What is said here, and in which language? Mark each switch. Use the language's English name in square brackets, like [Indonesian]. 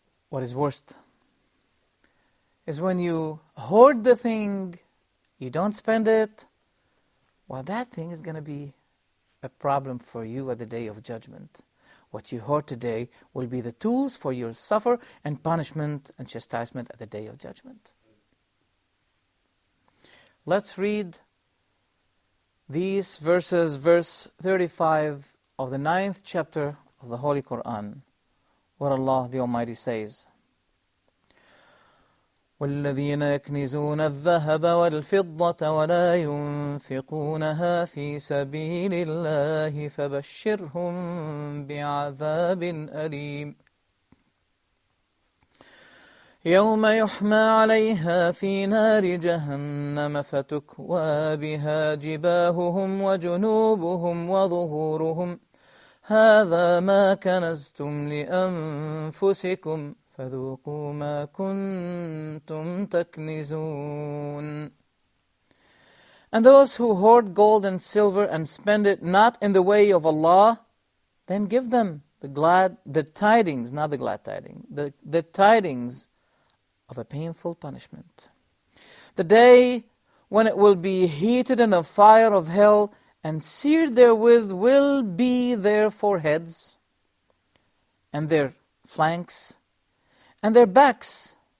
[English] What is worst is when you hoard the thing, you don't spend it, well, that thing is going to be a problem for you at the day of judgment. What you hoard today will be the tools for your suffer and punishment and chastisement at the day of judgment. Let's read these verses, verse 35 of the 9th chapter of the Holy Quran, where Allah the Almighty says, وَالَّذِينَ يَكْنِزُونَ الذَّهَبَ وَالْفِضَّةَ وَلَا يُنْفِقُونَهَا فِي سَبِيلِ اللَّهِ فَبَشِّرْهُم بِعَذَابٍ أَلِيمٍ [Arabic] يَوْمَ يُحْمَى عَلَيْهَا فِي نَارِ جَهَنَّمَ فَتُكْوَى بِهَا جِبَاهُهُمْ وَجُنُوبُهُمْ وَظُهُورُهُمْ هَذَا مَا كَنَزْتُمْ لِأَنفُسِكُمْ فَذُوقُوا مَا كُنْتُمْ تَكْنِزُونَ. [English] And those who hoard gold and silver and spend it not in the way of Allah, then give them the tidings, not the glad tidings, the tidings of a painful punishment. The day when it will be heated in the fire of hell, and seared therewith will be their foreheads, and their flanks, and their backs.